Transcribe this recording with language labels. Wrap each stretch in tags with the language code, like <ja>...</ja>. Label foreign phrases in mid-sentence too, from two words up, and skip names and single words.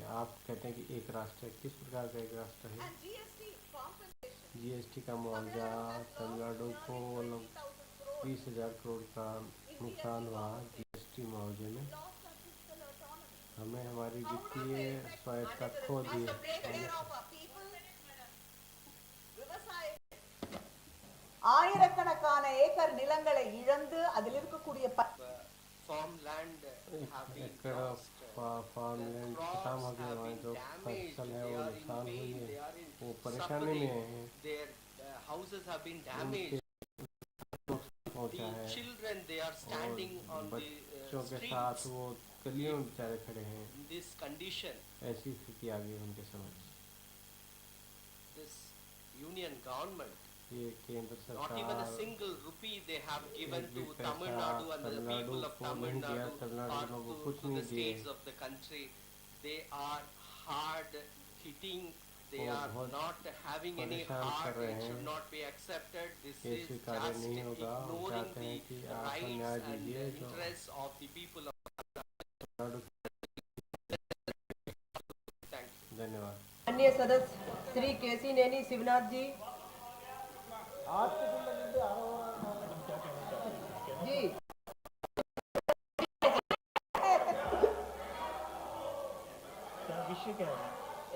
<hi>आप कहते हैं कि एक राष्ट्र है। किस प्रकार का एक राष्ट्र है? GST का मुआवजा तमिलनाडु को 20,000 करोड़ का नुकसान हुआ GST मुआवजे में। हमें हमारी वित्तीय स्वायत्तता खो दी है।</hi> <ta>ஆயிரக்கணக்கான ஏக்கர் நிலங்களை இழந்து அதில் இருக்கக்கூடிய</ta> <hi>फार्मलैंड खत्म हो गया, वहाँ जो फसल है वो नुकसान हुई है, वो परेशानी में है। पहुंचा है और बच्चों के साथ वो गलियों में बेचारे खड़े हैं। ऐसी स्थिति आ गई उनके समझ।</hi> <en>union government</en> <hi>ये केंद्र सरकार</hi> <en>not even a single rupee they have given to Tamil Nadu and the people of Tamil Nadu or to the states of the country. They are hard hitting, they are not having any heart, it should not be accepted. This is just ignoring the rights and the interests of the people of Tamil Nadu.</en> <hi>धन्यवाद। माननीय सदस्य श्री केसी नैनी शिवनाथ जी। जी विषय क्या है?</hi>